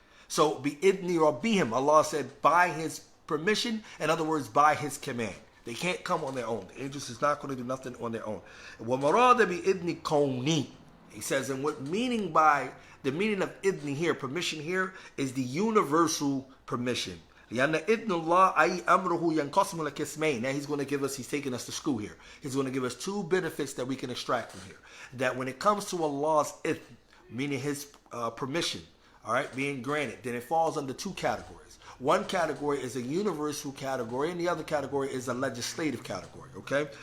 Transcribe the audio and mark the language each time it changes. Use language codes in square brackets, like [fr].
[en] So bi-idni rabbihim, Allah said by his permission, in other words, by his command. They can't come on their own. The angels is not going to do nothing on their own. [ar] وَمَرَادَ بِإِذْنِ كَوْنِي. [en] He says, and what meaning by, the meaning of idni here, permission here, is the universal permission. [ar] لأن إذن الله أي أمره ينقسم لقسمين. [en] Now he's going to give us, he's taking us to school here. He's going to give us two benefits that we can extract from here. That when it comes to Allah's idn, meaning his permission, all right, being granted, then it falls under two categories. One category is a universal category, and the other category is a legislative category, okay?